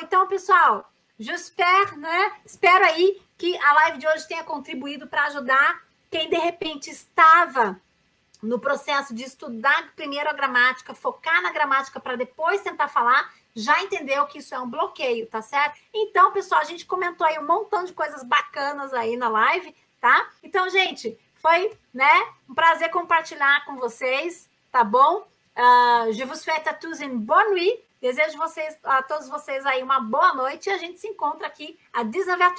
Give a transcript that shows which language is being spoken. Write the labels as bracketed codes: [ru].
[pt] Então, pessoal, j'espère, né? Espero aí que a live de hoje tenha contribuído para ajudar quem, de repente, estava no processo de estudar primeiro a gramática, focar na gramática para depois tentar falar, já entendeu que isso é um bloqueio, tá certo? Então, pessoal, a gente comentou aí um montão de coisas bacanas aí na live, tá? Então, gente, foi, né, um prazer compartilhar com vocês, tá bom? [fr] Je vous souhaite à tous une bonne nuit. [pt] Desejo a todos vocês aí uma boa noite e a gente se encontra aqui às 19h30 no [fr] mardi prochain, [pt] às 7h30 na terça que vem.